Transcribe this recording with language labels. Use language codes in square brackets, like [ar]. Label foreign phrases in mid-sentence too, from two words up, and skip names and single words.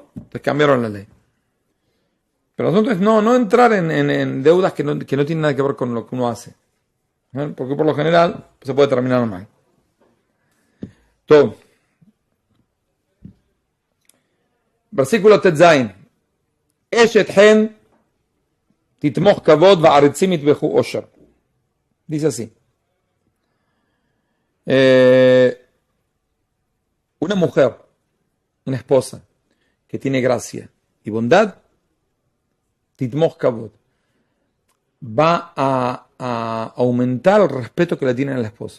[es] Entonces cambiaron la ley. Pero nosotros no entrar en deudas que no tienen nada que ver con lo que uno hace, ¿no? Porque por lo general se puede terminar mal. Todo. Versículo Tetzain. [he] אשת חן תתמך כבוד ועריצים יתמכו עשר. [es] Dice así. Una mujer, una esposa, que tiene gracia y bondad, [he] תתמך כבוד, [es] va a aumentar el respeto que le tienen al esposo.